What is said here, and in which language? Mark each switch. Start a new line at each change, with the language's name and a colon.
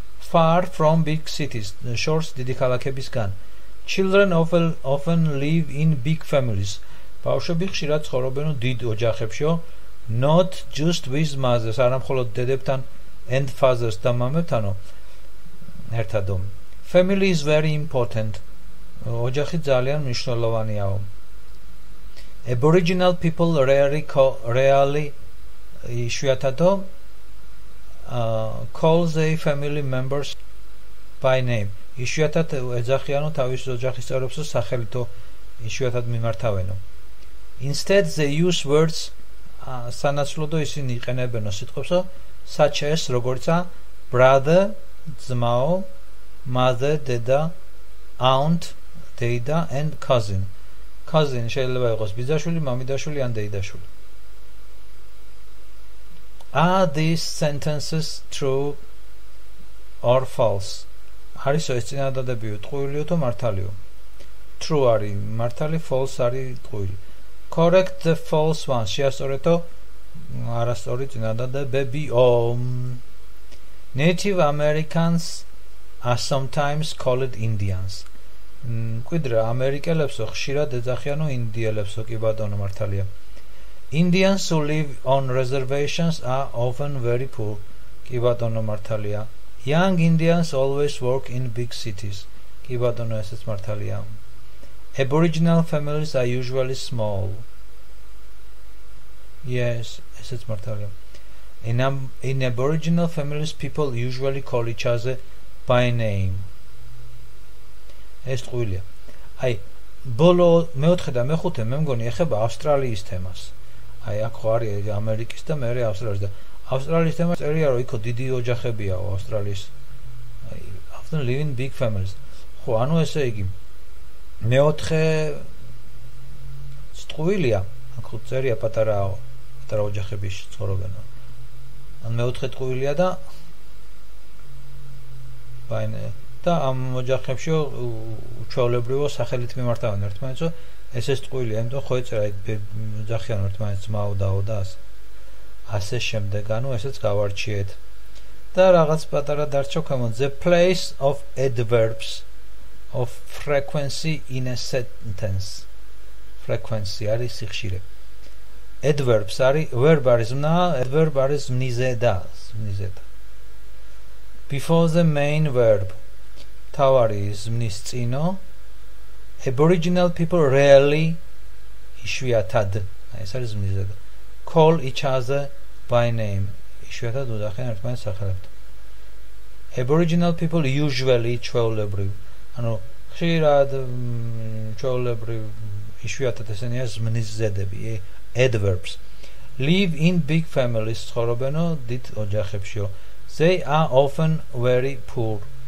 English: Far from big cities, shores
Georgian: დიდი ქალაქებისგან.
English: Children often live in big families.
Georgian: ბავშვები ხშირად ცხოვრობენ დიდ ოჯახებშიო,
English: not just with mothers,
Georgian: არა მხოლოდ დედებთან
English: and fathers
Georgian: და მამებთანო ერთადო.
English: Family is very important.
Georgian: ოჯახი ძალიან მნიშვნელოვანიაო.
English: Aboriginal people rarely
Georgian: იშვიათადო
English: call their family members by name.
Georgian: იშვიათად ეძახიანო თავის ოჯახის წევრებს სახელითო იშვიათად მიმართავენო.
English: Instead they use words
Georgian: სანაცვლოდო ისინი იყენებენო სიტყვებსო
English: such as
Georgian: როგორცა
English: brother
Georgian: ძმაო,
English: mother
Georgian: დედა,
English: aunt
Georgian: დეიდა
English: and cousin.
Georgian: Cousin შეიძლება იყოს ბიძაშვილი, მამიდაშვილი ან დეიდაშვილი.
English: Are these sentences true or false?
Georgian: არის ეს წინადადებიო ტყუილიო თუ მართალიო? True არის მართალი, false არის ტყუილი.
English: Correct the false one.
Georgian: შეასწორეთო არასწორი წინადადებებიო.
English: Native Americans are sometimes called Indians.
Georgian: მკვიდრა ამერიკელებსო ხშირად ეძახიანო ინდიელებსო, კი ბატონო მართალია.
English: Indians who live on reservations are often very poor.
Georgian: კი ბატონო მართალია.
English: Young Indians always work in big cities.
Georgian: კი ბატონო ესეც მართალია.
English: Aboriginal families are usually small.
Georgian: Yes, ესეც მართალია.
English: In Aboriginal families people usually call each other by name.
Georgian: ეს ტყუილია. აი, ბოლო მეოთხე და მეხუთე მე მგონი ეხება ავსტრალიის თემას. აი, აქ ხო არის ამერიკის და მე ავსტრალიის და ავსტრალიის თემა წერია რომ იქო დიდი ოჯახებიაო ავსტრალიის.
English: აი, often live in big families.
Georgian: ხო, ანუ ესე იგი მეოთხე ტყუილია, აქ ხო წერია პატარა ოჯახები ცხოვრობენ. ან მეოთხე ტყუილია და ბაინე და ამ ოჯახებში უჩვეულებრივო სახელით მიმართავენ ერთმანეთს, ესეც ტყუილია, იმიტომ ხო ეწერა ოჯახიან ერთმანეთს ძმაო დაო და ასე შემდეგ, ანუ ესეც გავარჩიეთ. და რაღაც პატარა დარჩა ქვემოთ.
English: The place of adverbs of frequency in a sentence.
Georgian: Frequency არის სიხშირე. Adverbs არის verb არის ზმნა, adverb არის მნიზედა.
English: Before the main verb.
Georgian: თავარი ზმნის წინო.
English: Aboriginal people rarely
Georgian: იშვიათად. ეს არის მნიზედა.
English: Call each other by name.
Georgian: იშვიათად უძახიან ერთმანეთს სახელებით.
English: Aboriginal people usually
Georgian: ჩვეულებრივ. ანუ ხშირად ჩვეულებრივ იშვიათად ესენია ზმნიზედები, adverbs.
English: Live in big families,
Georgian: ცხოვრობენო დიდ ოჯახებშიო.
English: They are often very poor.